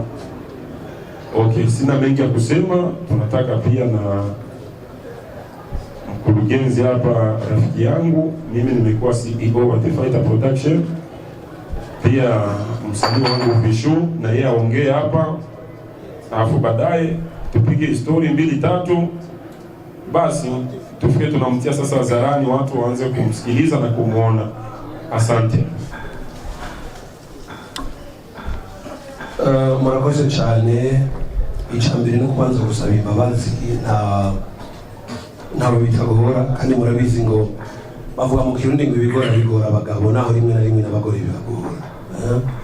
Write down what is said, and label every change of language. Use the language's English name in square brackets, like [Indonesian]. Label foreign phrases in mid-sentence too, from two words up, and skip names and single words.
[Swahili] Okay, sina mengi ya kusema. Tunataka pia na mkurugenzi hapa, rafiki yangu, mimi nimekuwa CEO wa The Fighter Production, pia msanii wangu Vishu, na yeye aongee hapa, alafu baadaye tupige story 2-3, basi tufike tunamtia sasa hadharani, watu waanze kumsikiliza na kumuona. Asante. [Rundi] Murakoze cyane. Icambere no kubanza gusaba imbabazi ntawe bitagora, kandi murabizi ngo bavuga mu Kirundi ngo ibigora bigora abagabo, naho rimwe na rimwe n'abagore bibagora.